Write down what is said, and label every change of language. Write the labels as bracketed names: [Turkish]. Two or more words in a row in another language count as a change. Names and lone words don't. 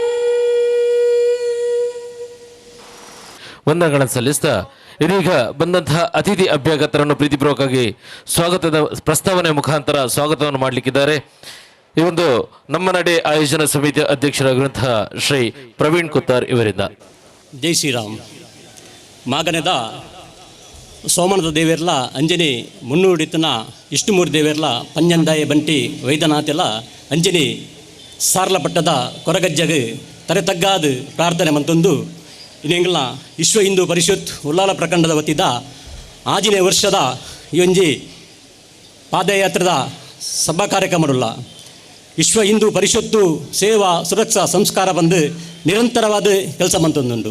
[Kannada] ವಂದನೆಗಳನ್ನು ಸಲ್ಲಿಸ್ತಾ ಇದೀಗ ಬಂದಂತಹ ಅತಿಥಿ ಅಭ್ಯಾಗತರನ್ನು ಪ್ರೀತಿಪೂರ್ವಕವಾಗಿ ಸ್ವಾಗತದ ಪ್ರಸ್ತಾವನೆ ಮುಖಾಂತರ ಸ್ವಾಗತವನ್ನು ಮಾಡಲಿಕ್ಕಿದ್ದಾರೆ. ಈ ಒಂದು ನಮ್ಮ ನಡೆ ಆಯೋಜನಾ ಸಮಿತಿಯ ಅಧ್ಯಕ್ಷರಾಗಿರುವಂತಹ ಶ್ರೀ ಪ್ರವೀಣ್ ಕುತ್ತಾರ್ ಇವರಿಂದ. ಜೈ ಶ್ರೀರಾಮ್. [Tulu] ಮಾಗನೆದ ಸೋಮನದ ದೇವೇರ್ಲ ಅಂಜನಿ ಮುನ್ನೂಡಿತನ ಇಷ್ಟುಮೂರು ದೇವೇರ್ಲ ಪಂಜಂದಾಯ ಬಂಟಿ ವೈದ್ಯನಾಥೆಲ್ಲ ಅಂಜನಿ ಸಾರ್ಲ ಪಟ್ಟದ ಕೊರಗಜ್ಜಗೆ ತರೆ ತಗ್ಗಾದು ಪ್ರಾರ್ಥನೆ ಮಂತೊಂದು ಇನ್ನೆಂಗಳ ವಿಶ್ವ ಹಿಂದೂ ಪರಿಷತ್ ಉಲ್ಲಾಲ ಪ್ರಖಂಡದ ವತಿದ ಆಜಿನೇ ವರ್ಷದ ಈ ಒಂಜಿ ಪಾದಯಾತ್ರದ ಸಭಾ ಕಾರ್ಯಕ್ರಮಡುಲ್ಲ ವಿಶ್ವ ಹಿಂದೂ ಪರಿಷತ್ತು ಸೇವಾ ಸುರಕ್ಷಾ ಸಂಸ್ಕಾರ ಬಂದು ನಿರಂತರವಾದ ಕೆಲಸ ಮಂತೊಂದುಂಡು.